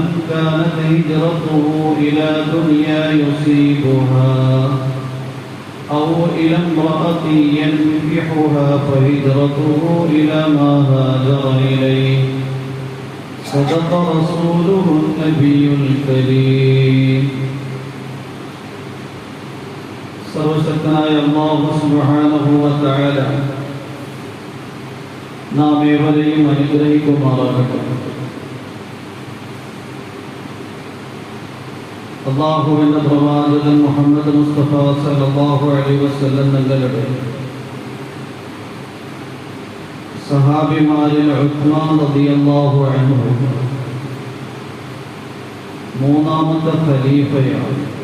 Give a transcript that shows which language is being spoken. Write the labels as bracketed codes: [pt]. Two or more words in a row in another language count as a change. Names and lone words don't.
[ar] كانت هجرته إلى دنيا يصيبها أو إلى امرأة ينكحها فهجرته إلى ما هاجر إليه صدق رسوله النبي الكريم [ml] സർവശക്തനായ അല്ലാഹു [ar] سبحانه وتعالى [ml] നാം ഏവരെയും അനുഗ്രഹിക്കുമാറാകട്ടെ. അല്ലാഹുവിന്റെ പ്രവാചകൻ മുഹമ്മദ് മുസ്തഫ [ar] صلى الله عليه وسلم [ml] തങ്ങളുടെ സഹാബിമാരിൽ ഉസ്മാൻ [ar] رضي الله عنه [ml] മൂന്നാമത്തെ ഖലീഫയാണ്.